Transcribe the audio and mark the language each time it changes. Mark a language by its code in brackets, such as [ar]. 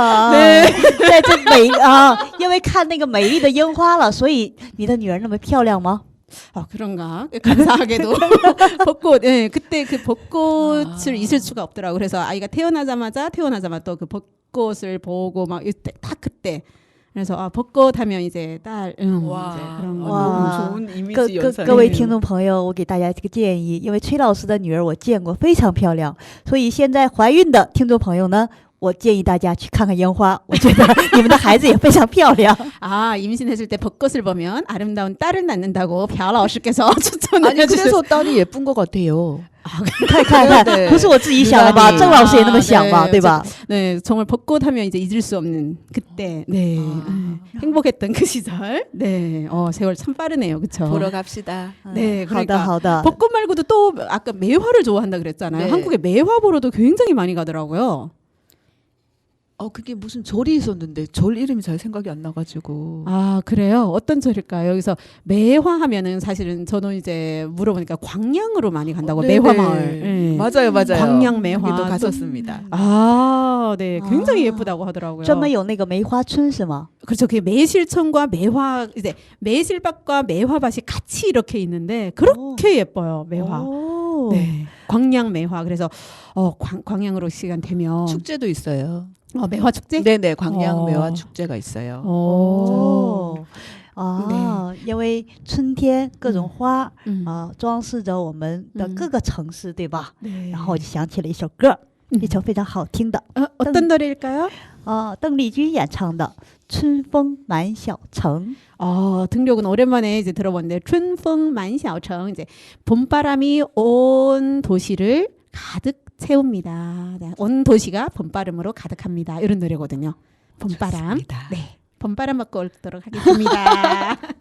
[zh] 对，在这因为看那个美丽的樱花了，所以你的女儿那么漂亮吗？ [ko] 아, 그런가? 감사하게도 벚꽃, 예, 그때 그 벚꽃을 잊을 수가 없더라고. 그래서 아이가 태어나자마자 또 그 벚꽃을 보고 막 이때 딱 그때. 그래서 아, 벚꽃 하면 이제 딸, 와, 이제 그런 거. 너무 좋은 이미지 연상. [zh] 各位听众朋友，我给大家这个建议，因为崔老师的女儿我见过，非常漂亮，所以现在怀孕的听众朋友呢，我建议大家去看看烟花，我觉得你们的孩子也非常漂亮。 [ko] 아, 임신했을 때 벚꽃을 보면 아름다운 딸을 낳는다고 벼老师께서 추천을 아니 그래서 딸이 예쁜 것 같아요. [zh] 看看看， [ko] 네. [zh] 不是我自己想的吧？ [ko] 유난히. [zh] 郑老师也那么想吧， [ko] 네, [zh] 对吧？ [ko] 네, 정말 벚꽃 하면 이제 잊을 수 없는 그때, 네, 행복했던 그 시절, 네, 세월 참 빠르네요, 그렇죠? 보러 갑시다. 네, [zh] 好的 [ko] 그러니까 [zh] 好的。 [ko] 벚꽃 말고도 또 아까 매화를 좋아한다 그랬잖아요. 네. 한국에 매화 보러도 굉장히 많이 가더라고요. 그게 무슨 절이 있었는데 절 이름이 잘 생각이 안 나가지고. 아, 그래요? 어떤 절일까요? 여기서 매화 하면은 사실은 저는 이제 물어보니까 광양으로 많이 간다고, 네, 매화마을. 네. 맞아요. 광양 매화. 거기도 갔었습니다. 아, 네, 굉장히 아. 예쁘다고 하더라고요. [zh] 专门有那个梅花村是吗？ [ko] 그렇죠. 그 매실천과 매화, 이제 매실밭과 매화밭이 같이 이렇게 있는데 그렇게 예뻐요, 매화. 오. 네, 광양 매화. 그래서 광양으로 시간 되면 축제도 있어요. 매화 축제? 네네, 광양 어. 매화 축제가 있어요. [zh] 哦，啊，因为春天各种花 装饰着我们的各个城市，对吧？ [ko] 네. [zh] 然后我就想起了一首歌，一首非常好听的， [ko] 어떤 노래일까요? [zh] 邓丽君演唱的《春风满小城》。 [ko] 등록은 오랜만에 이제 들어봤는데 춘풍 만샤오청, 이제 봄바람이 온 도시를 가득 채웁니다. 네, 온 도시가 봄바람으로 가득합니다. 이런 노래거든요. 봄바람. 좋습니다. 네, 봄바람 맞고 오도록 하겠습니다.